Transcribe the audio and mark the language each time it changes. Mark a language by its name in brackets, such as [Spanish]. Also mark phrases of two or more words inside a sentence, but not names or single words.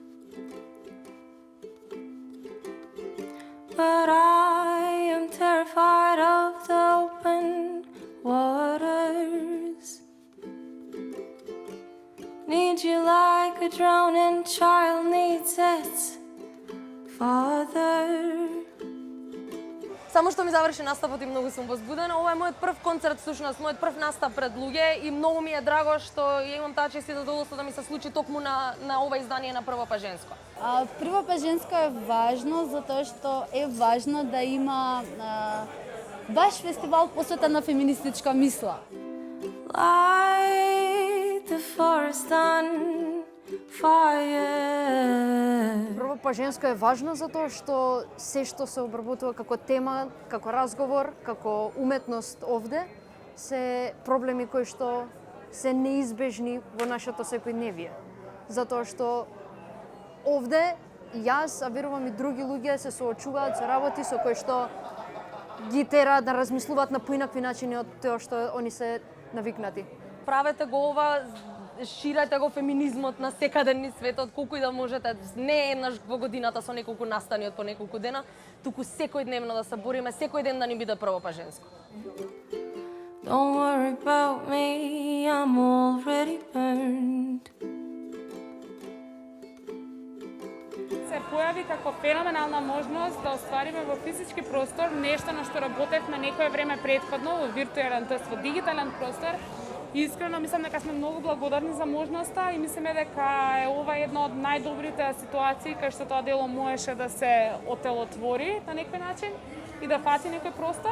[English] But I am terrified of the open waters. Need you like a drowning child needs its father. [Macedonian] Само што ми заврши наставот и многу сум возбудена. Ова е мојот прв концерт, всушност, мојот прв настав пред луѓе и многу ми е драго што ја имам таа чест и задоволство да ми се случи токму на ова издание на Прво па женско. Прво па женско е важно затоа што е важно да има баш фестивал посветен на феминистичка мисла. [English] Light the forest on fire. [Macedonian] Прво па женско е важно затоа што се што се обработува како тема, како разговор, како уметност овде, се проблеми кои што се неизбежни во нашето секојдневие. Затоа што овде јас, а верувам и други луѓе се соочуваат со работи со кои што ги тера да размислуваат на поинакви начини од тоа што они се навикнати. Правете го ова, ширете го феминизмот на секаде низ светот, колку и да можете, не еднаш во годината со неколку настани од по неколку дена, туку секојдневно да се бориме, секој ден да ни биде прво па женско. [English] Don't worry about me, I'm already burned. [Macedonian] Се појави како феноменална можност да оствариме во физички простор нешто на што работевме некое време претходно во виртуелен, тоест во дигитален простор. Искрено мислам дека сме многу благодарни за можноста и мислиме дека е ова една од најдобрите ситуации кај што тоа дело можеше да се отелотвори на некој начин и да фати некој простор.